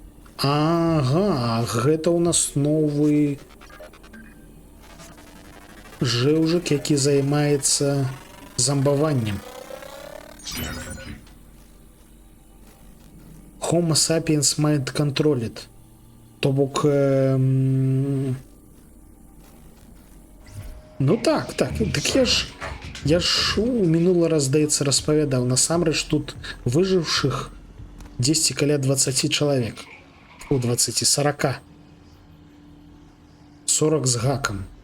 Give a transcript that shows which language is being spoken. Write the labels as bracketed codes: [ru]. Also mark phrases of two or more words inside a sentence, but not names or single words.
[be] Ага, гэта у нас новы жэўжык, які займаецца замбаваннем. [en] Scan complete. Homo sapiens mind controlled. [be] То бок... Ну так. Так я ж у мінулы раз, здаецца, распавядаў. Насамрэч тут выжыўшых 10 каля 20 чалавек. У 20, 40. 40 з гакам.